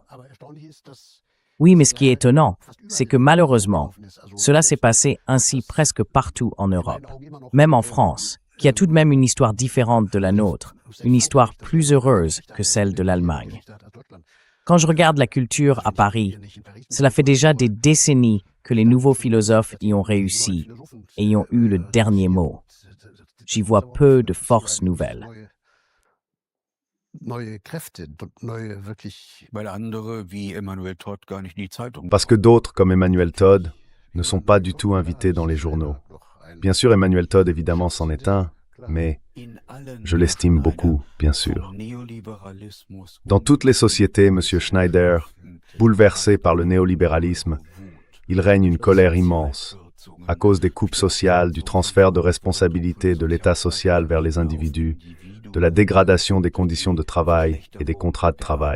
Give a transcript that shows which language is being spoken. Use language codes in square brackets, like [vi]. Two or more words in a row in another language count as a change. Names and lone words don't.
[fr] Oui, mais ce qui est étonnant, c'est que malheureusement, cela s'est passé ainsi presque partout en Europe, même en France, qui a tout de même une histoire différente de la nôtre, une histoire plus heureuse que celle de l'Allemagne. Quand je regarde la culture à Paris, cela fait déjà des décennies que les nouveaux philosophes y ont réussi et y ont eu le dernier mot. J'y vois peu de forces nouvelles. [de] Weil andere wie Emanuel Todd gar nicht in die Zeitung. [fr] Parce que d'autres, comme Emmanuel Todd, ne sont pas du tout invités dans les journaux. Bien sûr, Emmanuel Todd, évidemment, c'en est un, mais je l'estime beaucoup, bien sûr. Dans toutes les sociétés, M. Schneider, bouleversé par le néolibéralisme, il règne une colère immense, à cause des coupes sociales, du transfert de responsabilité de l'État social vers les individus, de la dégradation des conditions de travail et des contrats de travail.